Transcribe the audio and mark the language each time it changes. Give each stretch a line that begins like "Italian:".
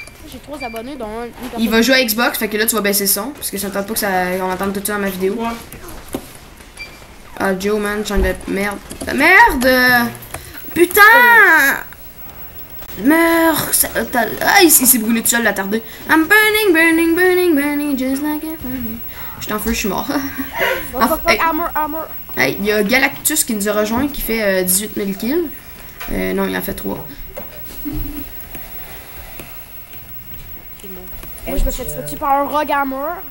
French: J'ai 3 abonnés, dont un. Il va jouer à Xbox, fait que là tu vas baisser le son. Parce que ça ne tente pas qu'on entende tout ça dans ma vidéo. Ah, Joe, man, change de merde. Merde! Putain! Meurs! Ah, il s'est brûlé tout seul, l'attardé.
English: I'm burning, burning, burning, burning, just like a fire.
French: J'étais en feu, je suis mort.
English: Armor.
French: Hey, il y a Galactus qui nous a rejoint, qui fait 18 000 kills. Non, il en fait 3. Moi, je me fais tuer par un rogue armor.